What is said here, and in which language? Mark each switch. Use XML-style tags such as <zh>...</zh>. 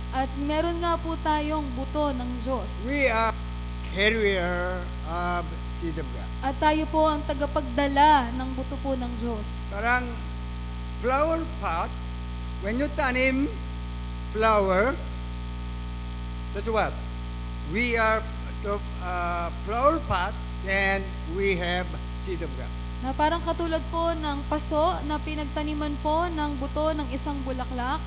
<tl>At meron nga po tayong buto ng Diyos.</tl> <en>We are carrier of seed of God.</en> <tl>At tayo po ang tagapagdala ng buto po ng Diyos.</tl> <en>Parang flower pot, when you tanim flower, that's what? We are the flower pot, then we have seed of God.</en> <tl>Na parang katulad po ng paso na pinagtaniman po ng buto ng isang bulaklak.</tl>